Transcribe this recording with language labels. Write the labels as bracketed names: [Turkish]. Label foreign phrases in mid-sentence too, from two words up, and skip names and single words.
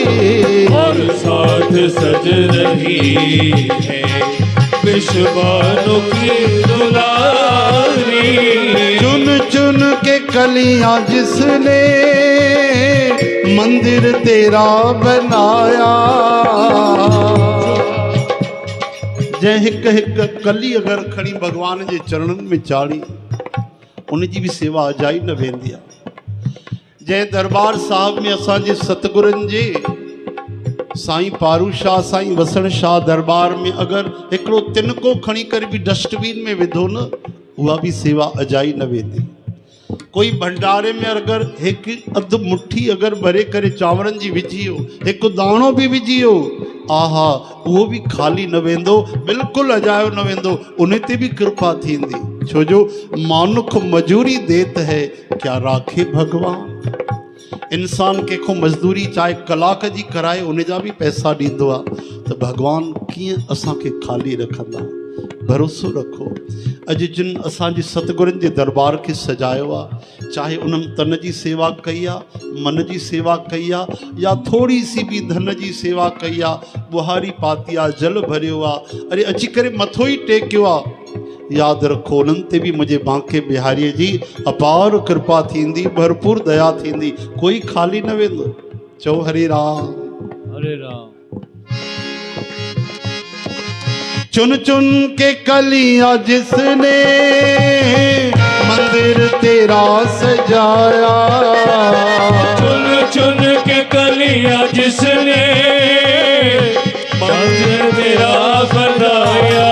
[Hindi] और साथ सज रही है विश्वानु की दुलारी। चुन चुन के कलियां जिसने मंदिर तेरा बनाया। [Sindhi] जंहिं हिक हिक कली अगर खणी भगवान जे चरणन में चाड़ी, उन जी भी सेवा अजाई न वेंदी आहे। जंहिं दरबार साहिब में असांजे सतगुरनि जे साईं पारू शाह, साईं वसण शाह दरबार में अगर हिकिड़ो तिनको खणी करे भी डस्टबिन में विधो न, उहा भी सेवा अजाई न वेंदी। कोई भंडारे में अगर हिकु अधु मुट्ठी अगर भरे करे चांवरनि जी विझी हो, हिकु दाणो भी विझी हो, आहा, उहो भी खाली न वेंदो, बिल्कुलु अजायो न वेंदो। उन ते भी कृपा थींदी। [Hindi] छो जो मानुख मजूरी देत है, क्या राखे भगवान। [Sindhi] इंसान कंहिंखो मज़दूरी चाहे कलाक जी कराए, उन जा भी पैसा ॾींदो आहे, त भगवान कीअं असांखे खाली रखंदा। भरोसो रखो। अॼु जिन असांजे सतगुरनि जे दरबार खे सजायो आहे, चाहे उन्हनि तन जी सेवा कई आहे, मन जी सेवा कई आहे, या थोड़ी सी भी धन जी सेवा कई आहे, बुहारी पाती आहे, जल भरियो आहे, अरे अची करे मथो ई टेकियो आहे, यादि रखो उन्हनि ते बि मुंहिंजे बांके बिहारीअ जी अपार कृपा थींदी, भरपूर दया थींदी। कोई खाली न वेंदो। चओ हरे राम हरे राम। [Hindi] चुन चुन के कलियां जिसने मंदिर तेरा सजाया। चुन चुन के कलियां जिसने मंदिर तेरा बनाया।